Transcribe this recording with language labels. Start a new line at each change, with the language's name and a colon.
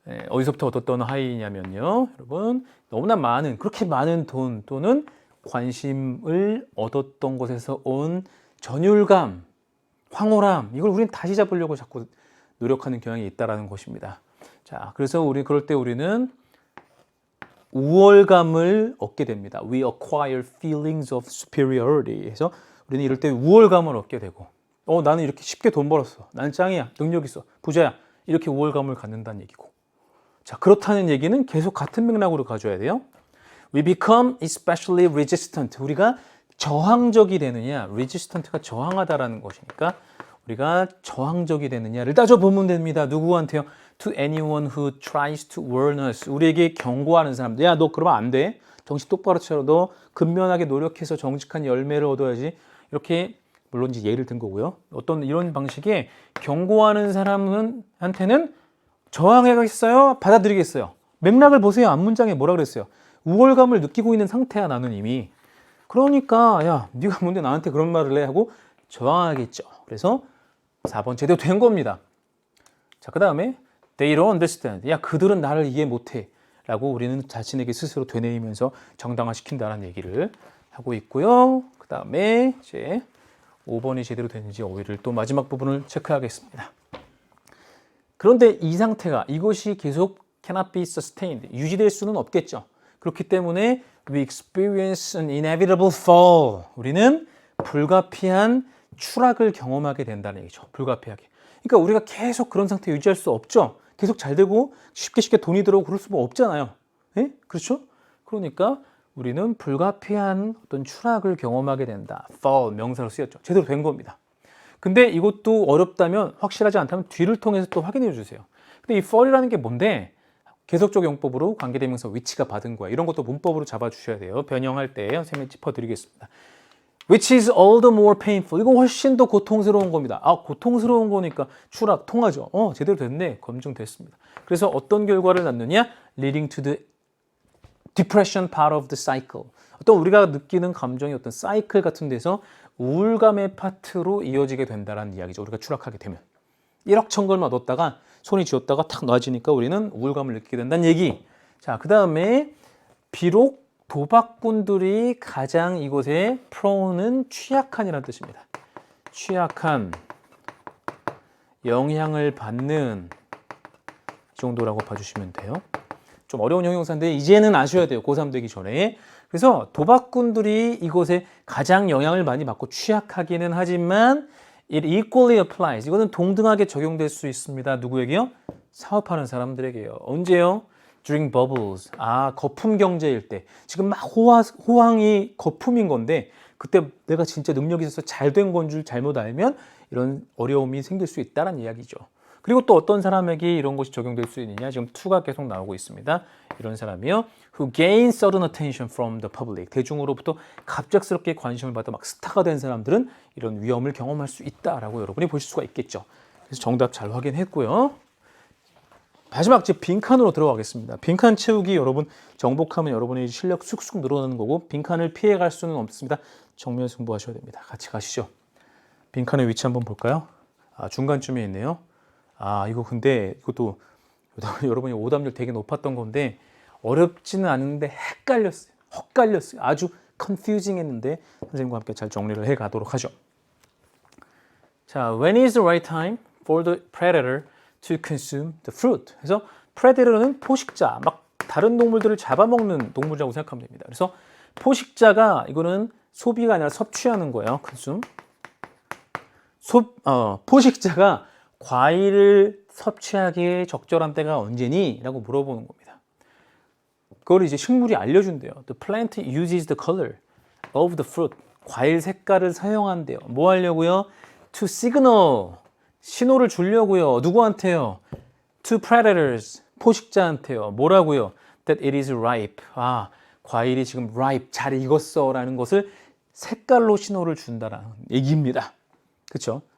Korean: 어디서부터 얻었던 하이냐면요. 여러분, 너무나 그렇게 많은 돈 또는 관심을 얻었던 것에서 온 전율감, 황홀함, 이걸 우리는 다시 잡으려고 자꾸 노력하는 경향이 있다는 것입니다. 자, 그래서 그럴 때 우리는 우월감을 얻게 됩니다.
English: We acquire feelings of superiority.
Korean: 그래서 우리는 이럴 때 우월감을 얻게 되고, 나는 이렇게 쉽게 돈 벌었어. 나는 짱이야. 능력 있어. 부자야. 이렇게 우월감을 갖는다는 얘기고. 자, 그렇다는 얘기는 계속 같은 맥락으로 가져야 돼요.
English: We become especially resistant.
Korean: 우리가 저항적이 되느냐, resistant가 저항하다라는 것이니까 우리가 저항적이 되느냐를 따져보면 됩니다. 누구한테요?
English: To anyone who tries to warn us.
Korean: 우리에게 경고하는 사람들. 야, 너 그러면 안 돼. 정신 똑바로 차려. 너 근면하게 노력해서 정직한 열매를 얻어야지. 이렇게 물론 이제 예를 든 거고요. 어떤 이런 방식의 경고하는 사람한테는 저항하겠어요? 받아들이겠어요? 맥락을 보세요. 앞문장에 뭐라 그랬어요? 우월감을 느끼고 있는 상태야, 나는 이미. 그러니까 야, 네가 뭔데 나한테 그런 말을 해? 하고 저항하겠죠. 그래서 4번 제대로 된 겁니다. 자, 그 다음에
English: They don't understand.
Korean: 야, 그들은 나를 이해 못해. 라고 우리는 자신에게 스스로 되뇌이면서 정당화시킨다는 얘기를 하고 있고요. 그 다음에 이제 5번이 제대로 되는지 5위를 또 마지막 부분을 체크하겠습니다. 그런데 이 상태가 이것이 계속
English: cannot be sustained.
Korean: 유지될 수는 없겠죠.
English: 그렇기 때문에 we experience an inevitable fall.
Korean: 우리는 불가피한 추락을 경험하게 된다는 얘기죠. 불가피하게. 그러니까 우리가 계속 그런 상태 유지할 수 없죠. 계속 잘 되고 쉽게 돈이 들어오고 그럴 수가 없잖아요. 예? 그렇죠? 그러니까 우리는 불가피한 어떤 추락을 경험하게 된다. fall 명사로 쓰였죠. 제대로 된 겁니다. 근데 이것도 어렵다면, 확실하지 않다면 뒤를 통해서 또 확인해 주세요. 근데 이 fal이라는 게 뭔데? 계속적 용법으로 관계대명사 위치가 받은 거야. 이런 것도 문법으로 잡아주셔야 돼요. 변형할 때 선생님이 짚어드리겠습니다.
English: Which is all the more painful.
Korean: 이거 훨씬 더 고통스러운 겁니다. 아, 고통스러운 거니까 추락, 통하죠. 제대로 됐네. 검증됐습니다. 그래서 어떤 결과를 낳느냐?
English: Leading to the depression part of the cycle.
Korean: 어떤 우리가 느끼는 감정이 어떤 사이클 같은 데서 우울감의 파트로 이어지게 된다는 이야기죠. 우리가 추락하게 되면. 1억 천걸만 얻었다가 손이 쥐었다가 탁 놔지니까 우리는 우울감을 느끼게 된다는 얘기. 자, 그 다음에 비록 도박꾼들이 가장 이곳에 pro는 취약한이라는 뜻입니다. 취약한, 영향을 받는 이 정도라고 봐주시면 돼요. 좀 어려운 형용사인데 이제는 아셔야 돼요. 고3 되기 전에. 그래서 도박꾼들이 이곳에 가장 영향을 많이 받고 취약하기는 하지만
English: it equally applies.
Korean: 이거는 동등하게 적용될 수 있습니다. 누구에게요? 사업하는 사람들에게요. 언제요?
English: During bubbles.
Korean: 아, 거품 경제일 때. 지금 막 호황이 거품인 건데 그때 내가 진짜 능력이 있어서 잘 된 건 줄 잘못 알면 이런 어려움이 생길 수 있다는 이야기죠. 그리고 또 어떤 사람에게 이런 것이 적용될 수 있느냐? 지금 to가 계속 나오고 있습니다. 이런 사람이요.
English: Who gain sudden attention from the public.
Korean: 대중으로부터 갑작스럽게 관심을 받아 막 스타가 된 사람들은 이런 위험을 경험할 수 있다라고 여러분이 보실 수가 있겠죠. 그래서 정답 잘 확인했고요. 마지막 이제 빈칸으로 들어가겠습니다. 빈칸 채우기 여러분 정복하면 여러분의 실력 쑥쑥 늘어나는 거고 빈칸을 피해갈 수는 없습니다. 정면 승부하셔야 됩니다. 같이 가시죠. 빈칸의 위치 한번 볼까요? 아, 중간쯤에 있네요. 아, 이거 근데 이것도 여러분이 오답률 되게 높았던 건데 어렵지는 않은데 헷갈렸어요. 아주 confusing 했는데 선생님과 함께 잘 정리를 해 가도록 하죠.
English: 자, when is the right time for the predator to consume the fruit?
Korean: 그래서 predator는 포식자, 막 다른 동물들을 잡아먹는 동물이라고 생각하면 됩니다. 그래서 포식자가 이거는 소비가 아니라 섭취하는 거예요.
English: consume.
Korean: 포식자가 과일을 섭취하기에 적절한 때가 언제니? 라고 물어보는 겁니다. 그걸 이제 식물이 알려준대요.
English: The plant uses the color of the fruit.
Korean: 과일 색깔을 사용한대요. 뭐 하려고요?
English: To signal.
Korean: 신호를 주려고요. 누구한테요?
English: To predators.
Korean: 포식자한테요. 뭐라고요?
English: That it is ripe.
Korean: 아, 과일이 지금 ripe. 잘 익었어. 라는 것을 색깔로 신호를 준다라는 얘기입니다. 그렇죠?